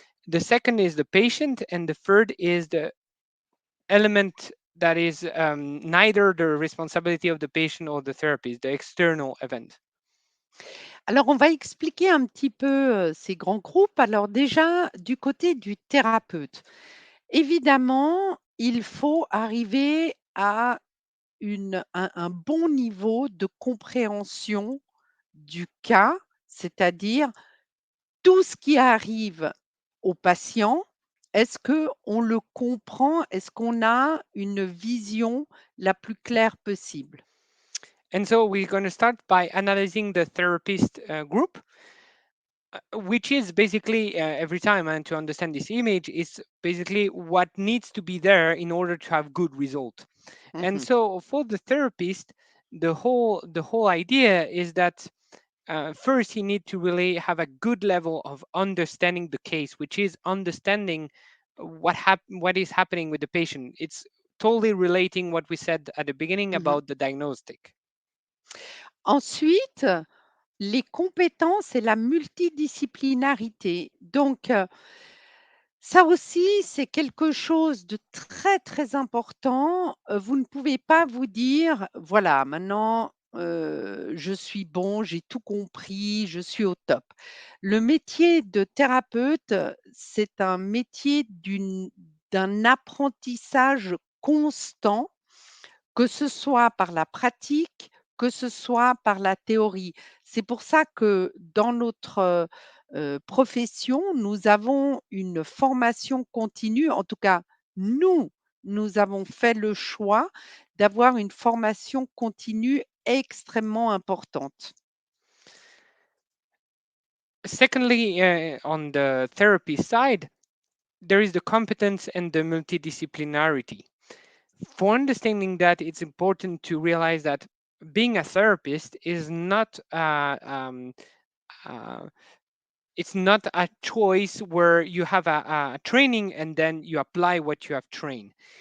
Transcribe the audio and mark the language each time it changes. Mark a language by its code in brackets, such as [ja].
[en] The second is the patient, and the third is the element that is neither the responsibility of the patient or the therapist, the external event. [fr] Alors, on va expliquer un petit peu, ces grands groupes. Alors déjà, du côté du thérapeute, évidemment, il faut arriver à un bon niveau de compréhension du cas, c'est-à-dire tout ce qui arrive au patient, est-ce qu'on le comprend? Est-ce qu'on a une vision la plus claire possible? [en] And so we're going to start by analyzing the therapist group, which is basically every time, and to understand this image is basically what needs to be there in order to have good result. And so for the therapist, the whole idea is that first he need to really have a good level of understanding the case, which is understanding what is happening with the patient. It's totally relating what we said at the beginning Mmh. about the diagnostic. [fr] Ensuite, les compétences et la multidisciplinarité. Donc, ça aussi, c'est quelque chose de très, très important. Vous ne pouvez pas vous dire: «Voilà, maintenant, je suis bon, j'ai tout compris, je suis au top». Le métier de thérapeute, c'est un métier d'un apprentissage constant que ce soit par la pratique, que ce soit par la théorie. C'est pour ça que dans notre, profession, nous avons une formation continue. En tout cas, nous, nous avons fait le choix d'avoir une formation continue extrêmement importante. [en] Secondly, on the therapy side, there is the competence and the multidisciplinarity. For understanding that, it's important to realize that being a therapist is not uh, it's not a choice where you have a training and then you apply what you have trained.